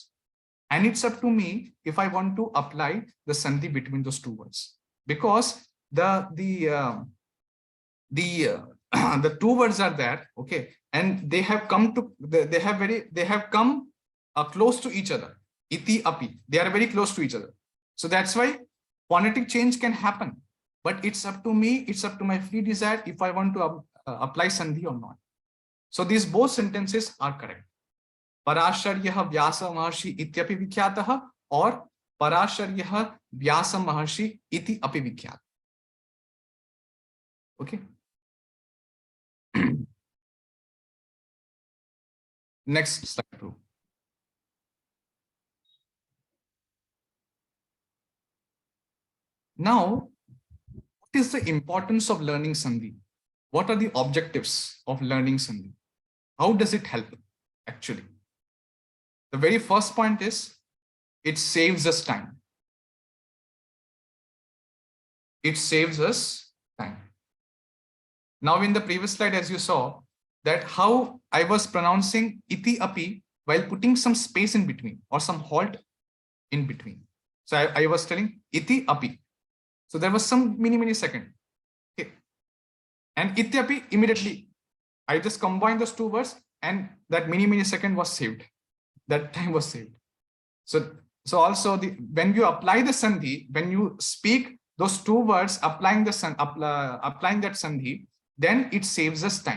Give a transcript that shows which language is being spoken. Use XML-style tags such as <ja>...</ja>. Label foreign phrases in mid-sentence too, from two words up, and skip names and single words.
<en>And it's up to me if I want to apply the Sandhi between those two words, because the two words are there, okay, and they have come close to each other.</en> <sa>Iti api,</sa> <en>they are very close to each other. So that's why phonetic change can happen. But it's up to me, it's up to my free desire if I want to apply Sandhi or not. So these both sentences are correct.</en> <sa>Parasharyah Vyasa Maharshi ityapi vikhyatah, or Parasharyah Vyasa Maharshi iti api vikhyat.</sa> <en>Okay. Next slide, bro. Now, what is the importance of learning Sandhi? What are the objectives of learning Sandhi? How does it help actually? The very first point is it saves us time. It saves us time. Now in the previous slide, as you saw, that how I was pronouncing</en> <sa>iti api</sa> <en>while putting some space in between or some halt in between. So I was telling</en> <sa>iti api.</sa> <en>So there was some mini second. Okay.</en> <sa>And iti api,</sa> <en>immediately I just combined those two words and that mini second was saved. That time was saved. So also when you apply the Sandhi, when you speak those two words, applying that Sandhi, then it saves us time.</en>